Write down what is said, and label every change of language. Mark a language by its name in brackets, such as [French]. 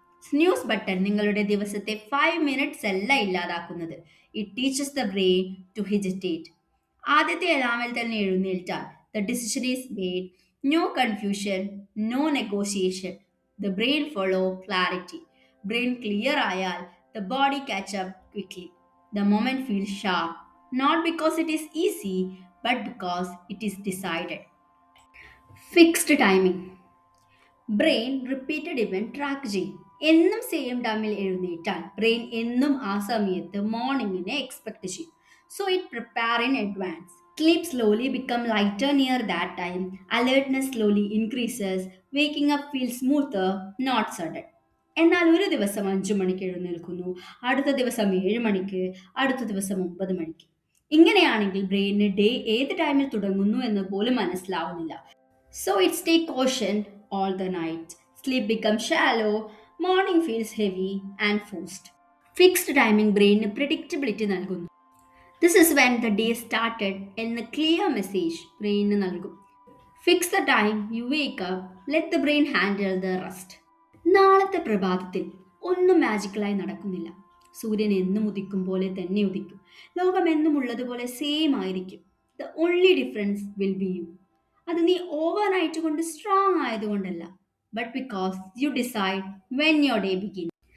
[Malayalam] Snooze button നിങ്ങളുടെ ദിവസത്തെ 5 minutes അല്ല ഇല്ലാതാക്കുന്നത്. [English] It teaches the brain to hesitate. [Malayalam] ആദ്യത്തെ അലാമിൽ തന്നെ എഴുന്നേൽറ്റാൽ [English] The decision is made. No confusion, no negotiation. The brain follow clarity. Brain clear ആയാൽ the body catch up quickly. The moment feels sharp, not because it is easy, but because it is decided. Fixed timing. [Malayalam] Brain repeated event track ചെയ്യും. എന്നും same ടൈമിൽ എഴുന്നേറ്റാൽ brain എന്നും ആ സമയത്ത് മോർണിംഗിനെ expect ചെയ്യും. [English] So it prepare in advance. Sleep slowly become lighter near that time. Alertness slowly increases. Waking up feel smoother, not sudden. [Malayalam] എന്നാൽ ഒരു ദിവസം 5 മണിക്ക് എഴുന്നേൽക്കുന്നു, അടുത്ത ദിവസം 7 മണിക്ക്, അടുത്ത ദിവസം 9 മണിക്ക്. ഇങ്ങനെയാണെങ്കിൽ ബ്രെയിനിന് ഡേ ഏത് ടൈമിൽ തുടങ്ങുന്നു എന്ന് പോലും മനസ്സിലാവുന്നില്ല. [English] So it stay cautioned all the night. Sleep becomes shallow, morning feels heavy and forced. Fixed timing [Malayalam] ബ്രെയിനിന് predictability നൽകുന്നു. [English] This is when the day started [Malayalam] എന്ന clear message ബ്രെയിനിന് നൽകും. [English] Fix the time you wake up, let the brain handle the rest. [Malayalam] നാളത്തെ പ്രഭാതത്തിൽ ഒന്നും മാജിക്കലായി നടക്കുന്നില്ല. സൂര്യൻ എന്നും ഉദിക്കും പോലെ തന്നെ ഉദിക്കും. ലോകം എന്നും ഉള്ളതുപോലെ സെയിം ആയിരിക്കും. [English] The only difference will be you. [Malayalam] അത് നീ ഓവർനൈറ്റ് കൊണ്ട് strong ആയതുകൊണ്ടല്ല, [English] But because you decide when your day begin.